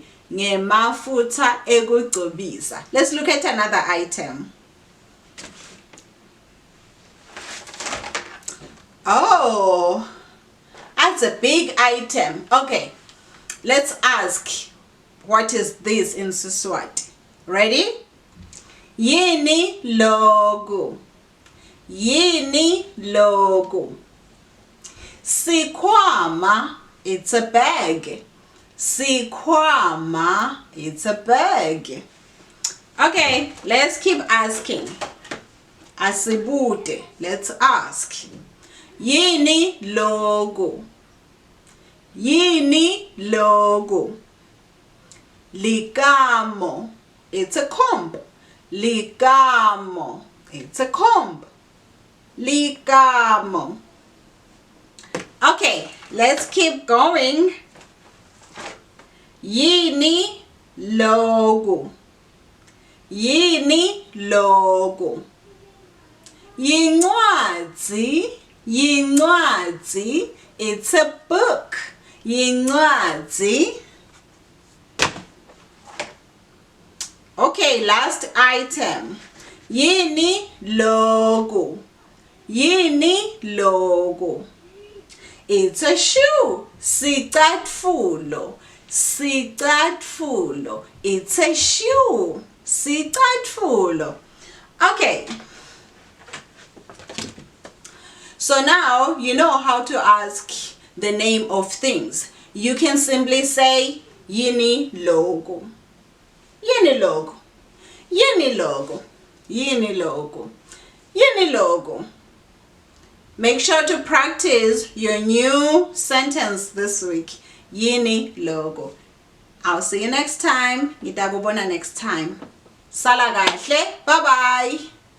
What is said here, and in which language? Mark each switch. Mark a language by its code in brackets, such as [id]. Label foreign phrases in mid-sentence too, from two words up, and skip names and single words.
[ss] Ngemafutha ekugcobisa. [en] Let's look at another item. Oh, that's a big item. Okay, let's ask, what is this in Siswati? Ready? [ss] Yini logo. Yini logo. Sikwama, [en] it's a bag. [ss] Sikwama, [en] it's a bag. [ss] Okay, let's keep asking. Asibute, let's ask. Yini logo. Yini logo. Ligamo, [en] it's a comb. [ss] Ligamo, [en] it's a comb. Ligamo. Okay, let's keep going. [ss] Yini logo. Yini logo. Yincwadzi. Yincwadzi. [en] It's a book. Yincwadzi. Okay, last item. [ss] Yini logo. Yini logo. [en] It's a shoe. Sicatfulo. Sicatfulo. It's a shoe. [ss] Sicatfulo. Okay. [en] So now you know how to ask the name of things. You can simply say [ss] yini logo. Yini logo. Yini logo. Yini logo. Yini logo. [en] Make sure to practice your new sentence this week. [ss] Yini logo. [en] I'll see you next time. [ss] Ngitagubona [en] next time. [ss] Sala kahle. [en] Bye bye.